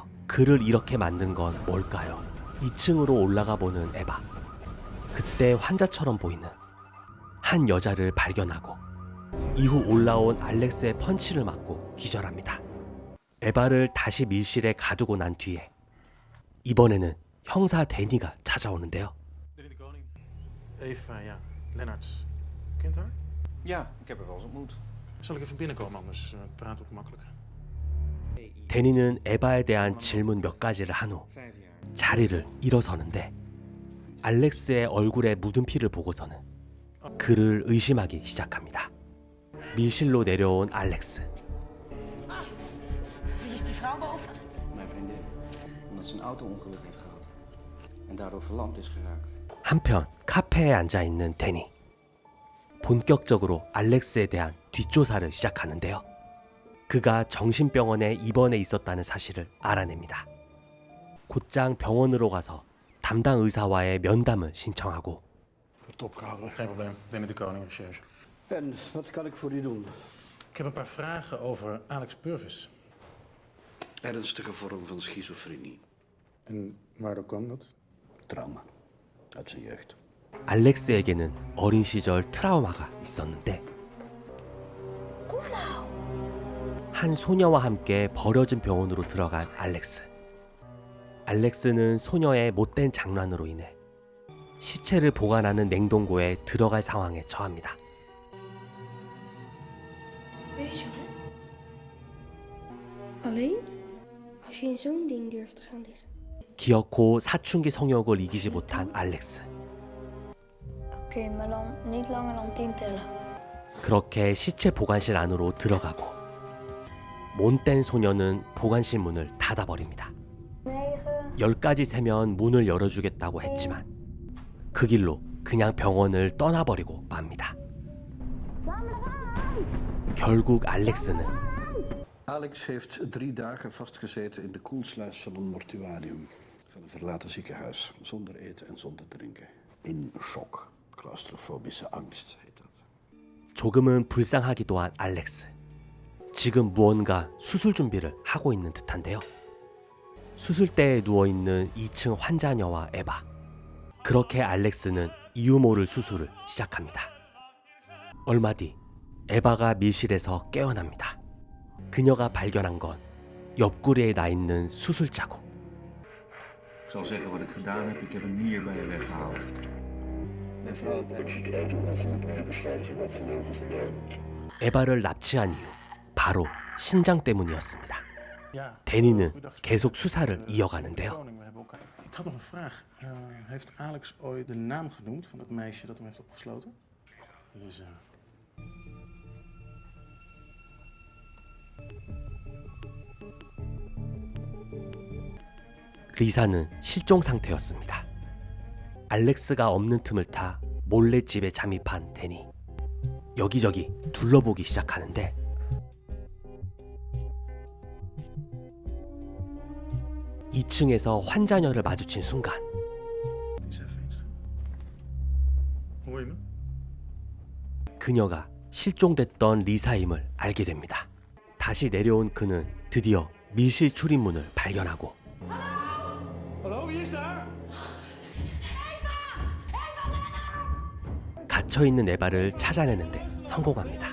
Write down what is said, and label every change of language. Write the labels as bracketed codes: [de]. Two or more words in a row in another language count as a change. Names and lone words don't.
[ko] 그를 이렇게 만든 건 뭘까요? 2층으로 올라가 보는 에바. 그때 환자처럼 보이는 한 여자를 발견하고 이후 올라온 알렉스의 펀치를 맞고 기절합니다. 에바를 다시 밀실에 가두고 난 뒤에 이번에는 형사 데니가 찾아오는데요. [nl] Meneer de Koning. Eva, ja. Lennart. Kent haar? Ja, ik heb haar wel eens ontmoet. Zal ik even binnenkomen, anders praat ook makkelijker. [ko] 데니는 에바에 대한 질문 몇 가지를 한 후 자리를 일어서는데 알렉스의 얼굴에 묻은 피를 보고서는 그를 의심하기 시작합니다. 밀실로 내려온 알렉스. [nl] Wie is die vrouw boven? Mijn vriendin. Omdat ze een auto-ongeluk heeft gehad. En daardoor verlamd is geraakt. [ko] 한편 카페에 앉아 있는 데니. 본격적으로 알렉스에 대한 뒷조사를 시작하는데요. 그가 정신병원에 입원해 있었다는 사실을 알아냅니다. 곧장 병원으로 가서 담당 의사와의 면담을 신청하고 [nl] Wordt opgehouden. Geen probleem. Meneer de Koning, recherche. En wat kan ik voor u doen? Ik heb een paar vragen over Alex Purvis. Ernstige vorm van schizofrenie. En waardoor kwam dat? Trauma. Uit zijn jeugd. [ko] 알렉스에게는 어린 시절 트라우마가 있었는데 한 소녀와 함께 버려진 병원으로 들어간 알렉스. 알렉스는 소녀의 못된 장난으로 인해 시체를 보관하는 냉동고에 들어갈 상황에 처합니다. [nl] Wees je alleen als je in zo'n ding durft te gaan liggen. [ko] 기어코 사춘기 성욕을 이기지 못한 알렉스. [nl] Oké, maar dan niet langer dan 10 tellen. [ko] 그렇게 시체 보관실 안으로 들어가고 못된 소녀는 보관실 문을 닫아버립니다. 10까지 세면 문을 열어주겠다고 했지만 그 길로 그냥 병원을 떠나버리고 맙니다. 결국 알렉스는 [nl] Alex heeft 3 dagen vastgezeten in de koelsluis van een mortuarium van een verlaten ziekenhuis. Zonder eten en zonder drinken. In shock. Claustrofobische angst heet dat. [ko] 조금은 불쌍하기도 한 알렉스. 지금 무언가 수술 준비를 하고 있는 듯한데요. 수술대에 누워있는 2층 환자녀와 에바. 그렇게 알렉스는 이유 모를 수술을 시작합니다. 얼마 뒤 에바가 밀실에서 깨어납니다. 그녀가 발견한 건 옆구리에 나 있는 수술 자국. [nl] Ik zal zeggen wat ik gedaan heb. Ik heb een nier bij je weggehaald. Mijn vrouw [ko] 에바를 납치한 이유 바로 신장 때문이었습니다. Ja. 데니는 계속 수사를 이어가는데요. [nl] We hebben elkaar. Ik had nog een vraag. Heeft Alex ooit de naam genoemd van het meisje dat hem heeft opgesloten? Lisa. [ko] 리사는 실종 상태였습니다. 알렉스가 없는 틈을 타 몰래 집에 잠입한 데니. 여기저기 둘러보기 시작하는데 (2층에서) 환자녀를 마주친 순간 [nl] Lisa Veenstra. Hoor je me? [ko] 그녀가 실종됐던 리사임을 알게 됩니다. 다시 내려온 그는 드디어 밀실 출입문을 발견하고 갇혀있는 에바를 찾아내는데 성공합니다.